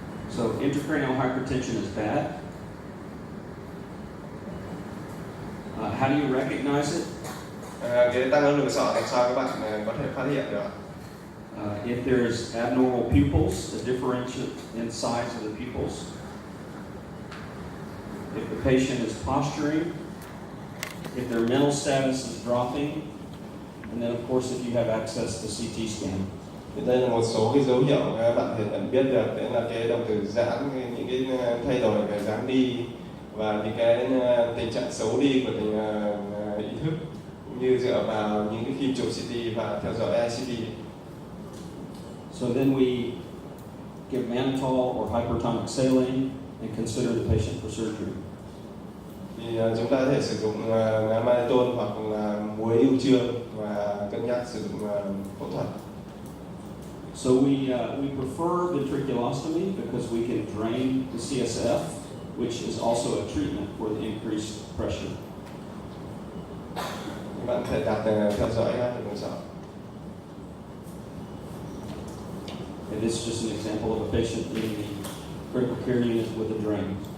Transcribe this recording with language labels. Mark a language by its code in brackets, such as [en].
[en] So intracranial hypertension is bad. How do you recognize it? [vi] Cái tăng áp lực sọ làm sao các bạn có thể phát hiện được? [en] If there's abnormal pupils, a differential in size of the pupils. If the patient is posturing, if their mental status is dropping, and then of course if you have access to CT scan. [vi] Thì đây là một số cái dấu hiệu các bạn có thể biết được, đấy là cái động từ giãn, những cái thay đổi về dáng đi và những cái tình trạng xấu đi của ý thức, cũng như dựa vào những cái phim chụp CT và theo dõi ICD. [en] So then we give mannitol or hypertonic saline and consider the patient for surgery. [vi] Thì chúng ta có thể sử dụng mannitol hoặc là muối ưu trương và cân nhắc sử dụng phẫu thuật. [en] So we prefer ventriculostomy because we can drain the CSF, which is also a treatment for the increased pressure. [vi] Các bạn có thể đặt theo dõi áp lực sọ. [en] And this is just an example of a patient in the critical care unit with a drain.